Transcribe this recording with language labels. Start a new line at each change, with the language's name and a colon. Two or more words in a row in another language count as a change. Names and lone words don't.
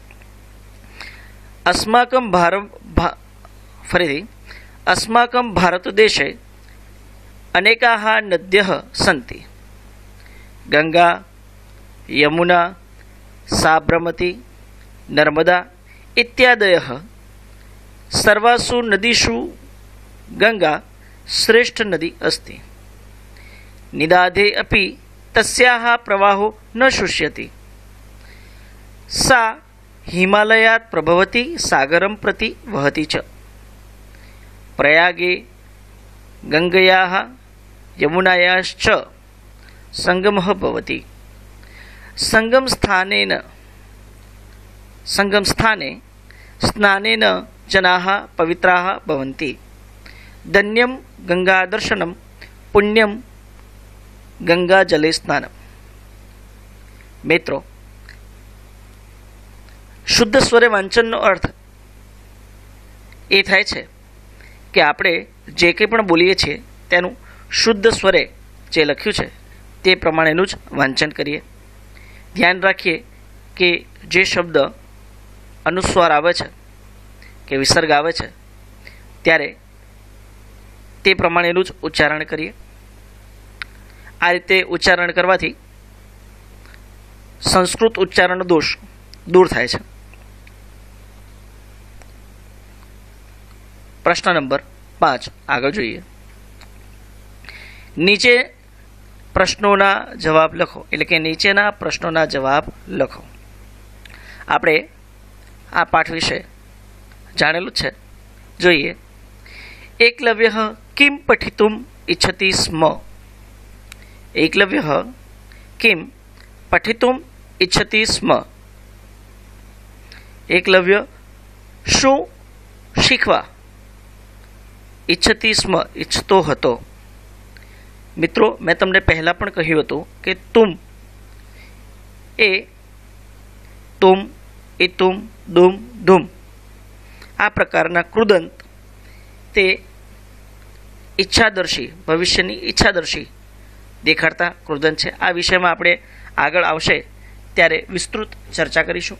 Sanskrit: અસ્માકમ ભારત દેશે અનેકાઃ નદ્યઃ સન્તિ. ગંગા, યમુના, સાબરમતી, નર્મદા ઇત્યાદયઃ સર્વાસુ નદીષુ ગંગા શ્રેષ્ઠ નદી अस्ति. निदाधे अपि तस्याः प्रवाहो न शुष्यति. सा हिमालयात् प्रभवति सागरं प्रति वहति च. प्रयागे गंगायाः यमुनायाश्च संगमः भवति. संगमस्थाने स्नानेन जनाः पवित्राः भवन्ति. धन्यं गंगादर्शनं पुण्यं गंगाजले स्नानम.
Gujarati: મિત્રો, શુદ્ધ સ્વરે વાંચનનો અર્થ એ થાય છે કે આપણે જે કંઈ પણ બોલીએ છીએ તેનું શુદ્ધ સ્વરે જે લખ્યું છે તે પ્રમાણેનું જ વાંચન કરીએ. ધ્યાન રાખીએ કે જે શબ્દ અનુસ્વાર આવે છે કે વિસર્ગ આવે છે ત્યારે તે પ્રમાણેનું જ ઉચ્ચારણ કરીએ. આ રીતે ઉચ્ચારણ કરવાથી સંસ્કૃત ઉચ્ચારણનો દોષ દૂર થાય છે. પ્રશ્ન નંબર 5 આગળ જોઈએ। નીચે પ્રશ્નોના જવાબ લખો, એટલે કે નીચેના પ્રશ્નોના જવાબ લખો। આપણે આ પાઠ વિશે જાણેલું છે, જોઈએ।
Sanskrit: एकलव्यः किं पठितुम् इच्छति स्म? एकलव्यः किं पठितुम् इच्छति स्म?
Gujarati: એકલવ્ય શું શીખવા
Sanskrit: इच्छति स्म,
Gujarati: ઇચ્છતો હતો। મિત્રો, મેં તમને પહેલા પણ કહ્યું હતું કે તુમ એ તુમ, ઇતુમ, દુમ, ધુમ આ પ્રકારના કૃદંત તે ઇચ્છાદર્શી, ભવિષ્યની ઇચ્છાદર્શી દેખાડતા કૃદંત છે। આ વિષયમાં આપણે આગળ આવશે ત્યારે વિસ્તૃત ચર્ચા કરીશું।